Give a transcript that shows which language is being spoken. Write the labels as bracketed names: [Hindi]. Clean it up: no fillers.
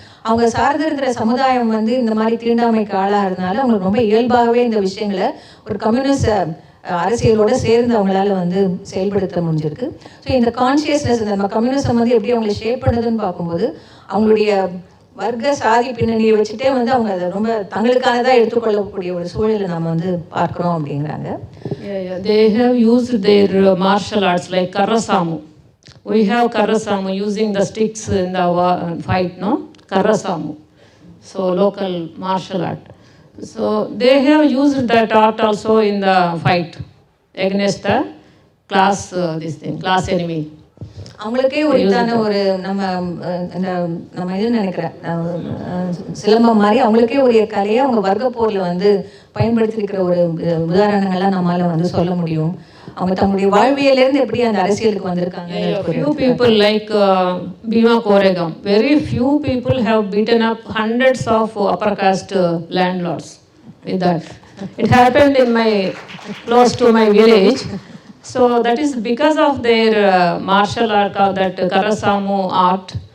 [Tamil] அவங்க சார்ந்திருக்கிற சமுதாயம் வந்து இந்த மாதிரி தீண்டாமைக்கு ஆளாகிறதுனால அவங்களுக்கு ரொம்ப இயல்பாகவே இந்த விஷயங்களை ஒரு கம்யூனிஸ்ட் அரசியலோடு சேர்ந்து அவங்களால வந்து செயல்படுத்த முடிஞ்சிருக்கு. ஸோ இந்த கான்ஷியஸ்னஸ், இந்த கம்யூனிசம் வந்து எப்படி அவங்களை ஷேப் பண்ணுதுன்னு பார்க்கும்போது அவங்களுடைய வர்க்க சாதி பின்னணியை வச்சுட்டே வந்து அவங்க அதை ரொம்ப தங்களுக்கானதாக எடுத்துக்கொள்ளக்கூடிய ஒரு சூழலை நம்ம வந்து பார்க்குறோம் அப்படிங்கிறாங்க. [English] They have used their martial arts like Karasamu. We have Karasamu using the sticks in the fight, no? Karasamu. So local martial art. So they have used that art also in the fight against the class, class enemy. [Tamil] அவங்களுக்கே உரித்தான ஒரு நம்ம இது நினைக்கிறேன் சிலம்பம் மாதிரி அவங்களுக்கே உரிய கலையை அவங்க வர்க்க போரில் வந்து பயன்படுத்தியிருக்கிற ஒரு உதாரணங்கள்லாம் நம்மளால வந்து சொல்ல முடியும். அவங்க தங்களுடைய வாழ்வியலேருந்து எப்படி அந்த அரசியலுக்கு வந்திருக்காங்க. [English] Few people like Bhima Koregam, very few people have beaten up hundreds of upper caste landlords with that. It happened in close to my village. So that is because of their martial art, that Karasamu art.